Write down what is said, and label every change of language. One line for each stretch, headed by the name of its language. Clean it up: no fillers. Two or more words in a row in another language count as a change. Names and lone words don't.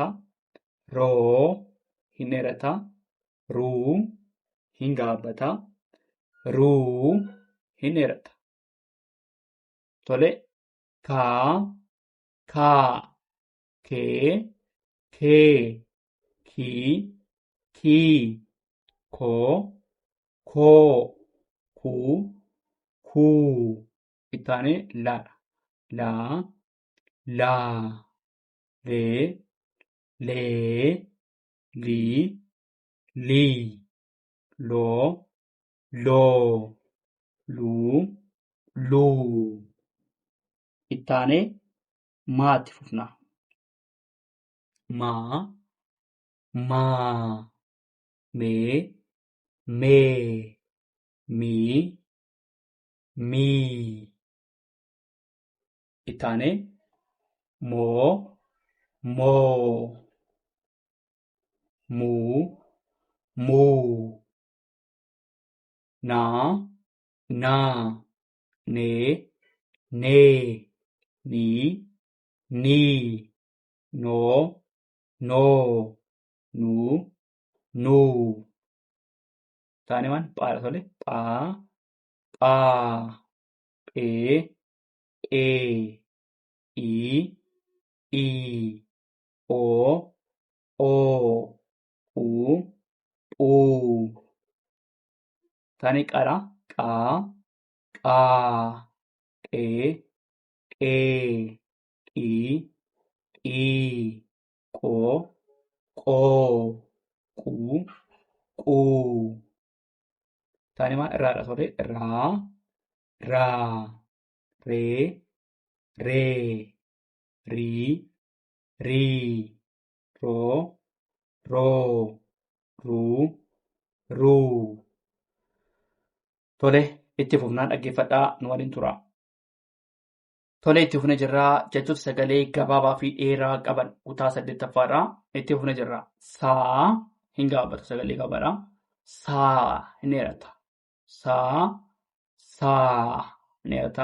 Oromo: Roo hin dheerata. Ruu hin gabaabata. Ruu hin dheerata. Tole. Kaa, kaa. Kee, kee. Kii, kii. Koo, koo. Kuu, kuu. Ittaane laadha. Laa, laa. Lee, lee. Lii, lii. Loo, loo. Luu, luu. Ittaane maatti fufna. Maa, maa. Mee, mee. Mii, mii. Ittaane moo, moo. Muu, muu. Naa, naa. Nee, nee. Nii, nii. Noo, noo. Nuu, nuu. Ittaane waan phaadha tole. Phaa, phaa. Phee, phee. Ii, ii. Oo, oo. Phuu, phuu. Ittaane qara. Qaa, qaa. Qee, qee. Qii, qii. Qoo, qoo. Quu, quu. Ittaane maal irraadha tole. Raa, raa. Ree, ree. Rii, rii. Roo, roo. Ruu, ruu. Tole, itti fufnaan dhaggeeffadhaa nu waliin tura. Tole, itti fufnee jirraa jechoota sagalee gabaabaa fi dheeraa qaban kutaa 8ffaadha. Itti fufnee jirraa. Saa hin gabaabatu sagalee qabaadha. Saa hin dheerata. Saa, saa hin dheerata.